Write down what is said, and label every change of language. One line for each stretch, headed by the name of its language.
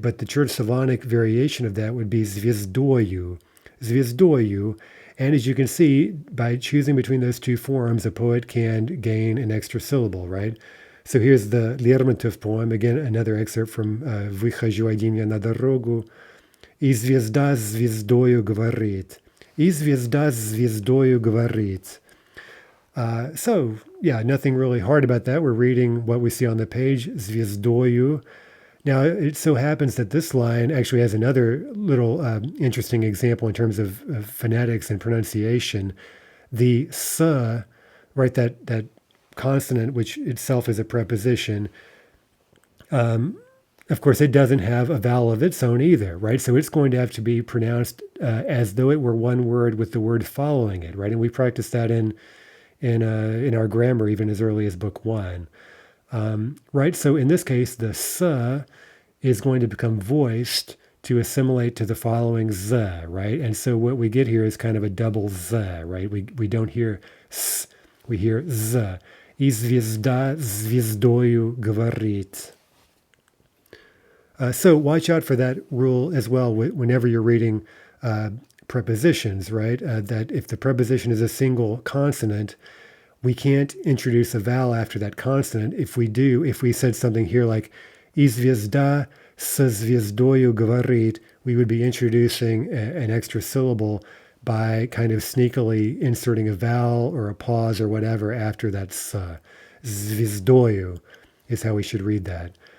English: But the Church Slavonic variation of that would be zvezdoyu, zvezdoyu. And as you can see, by choosing between those two forms, a poet can gain an extra syllable, right? So here's the Lermontov poem, again, another excerpt from
Russian: «Выхожу один я на дорогу». «И звезда с звездою говорит». «И звезда с звездою говорит».
English: So, yeah, nothing really hard about that. We're reading what we see on the page, звездою. Now, it so happens that this line actually has another little interesting example in terms of phonetics and pronunciation. The s, right, that consonant, which itself is a preposition, of course, it doesn't have a vowel of its own either, right? So it's going to have to be pronounced as though it were one word with the word following it, right? And we practice that in our grammar even as early as book 1. Right, so in this case, the s is going to become voiced to assimilate to the following z, right? And so what we get here is kind of a double z, right? We don't hear s, we hear z.
Russian: И звезда звездою говорит.
English: So watch out for that rule as well whenever you're reading prepositions, right? That if the preposition is a single consonant, we can't introduce a vowel after that consonant. If we do, if we said something here like
Russian: «И звезда со звездою говорит»,
English: we would be introducing an extra syllable by kind of sneakily inserting a vowel or a pause or whatever after that звездою is how we should read that.